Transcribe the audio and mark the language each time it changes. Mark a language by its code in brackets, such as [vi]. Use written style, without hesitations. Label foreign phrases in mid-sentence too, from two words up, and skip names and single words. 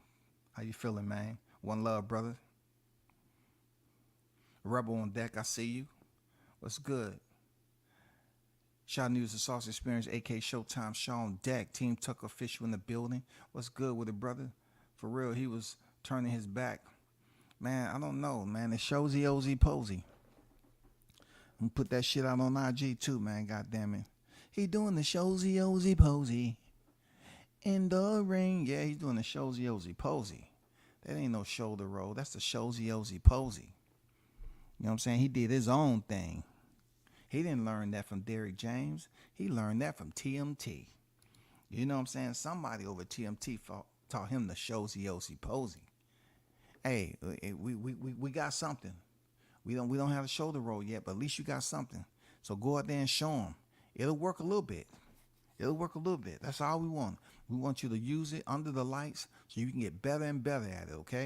[en] How you feeling, man? One love, brother. Rebel on deck, I see you. What's good? Shaw News, the Sauce Experience, AK Showtime, Shaw on deck. Team Tucker Official in the building. What's good with it, brother? For real, he was turning his back. Man, I don't know, man. The showsy ozy posy. I'm gonna put that shit out on IG too, man. God damn it. He doing the showsy ozy posy. In the ring. Yeah, he's doing the showsy ozy posy. That ain't no shoulder roll. That's the showsy ozy posy. You know what I'm saying? He did his own thing. He didn't learn that from Derrick James. He learned that from TMT. You know what I'm saying? Somebody over TMT taught him the showsy ozy posy. Hey, we got something. We don't have a shoulder roll yet, but at least you got something. So go out there and show them. It'll work a little bit. It'll work a little bit. That's all we want. We want you to use it under the lights so you can get better and better at it, okay?